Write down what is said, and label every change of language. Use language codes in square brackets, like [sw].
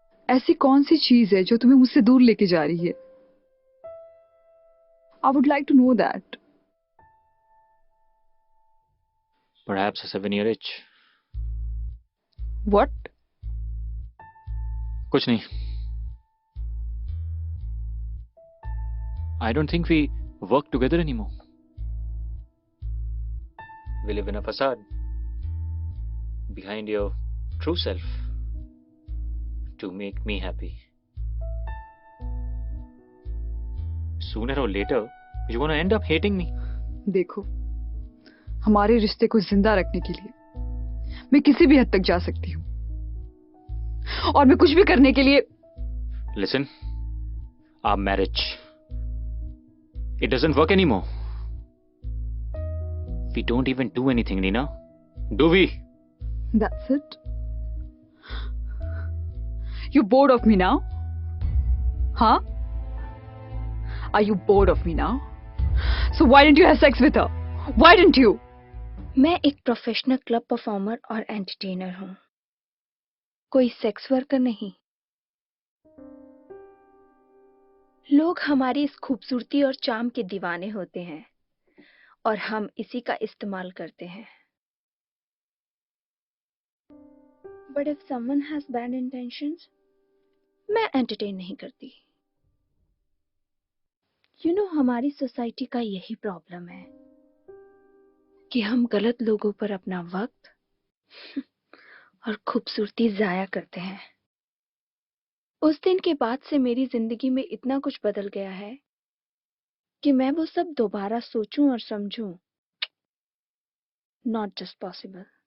[hi] ऐसी कौन सी चीज है जो तुम्हें मुझसे दूर लेके जा रही है? [en] I would like to know that. Perhaps a 7-year itch. What? [hi] कुछ नहीं। [en] I don't think we work together anymore. We live in a facade behind your true self to make me happy. Sooner or later, you're gonna end up hating me. [hi] देखो, हमारे रिश्ते को जिंदा रखने के लिए मैं किसी भी हद तक जा सकती हूँ और मैं कुछ भी करने के लिए। [en] Listen, our marriage, it doesn't work anymore. We don't even do anything, Nina. Do we? That's it. You bored of me now? Huh? Are you bored of me now? So why didn't you have sex with her? Why didn't you? [hi] मैं एक professional club performer और entertainer हूँ, कोई sex worker नहीं। लोग हमारी इस खूबसूरती और चार्म के दीवाने होते हैं और हम इसी का इस्तेमाल करते हैं। [en] But if someone has bad intentions, [hi] मैं एंटरटेन नहीं करती। हमारी सोसाइटी का यही प्रॉब्लम है कि हम गलत लोगों पर अपना वक्त और खूबसूरती जाया करते हैं। उस दिन के बाद से मेरी जिंदगी में इतना कुछ बदल गया है कि मैं वो सब दोबारा सोचूं और समझूं, [en] Not just possible.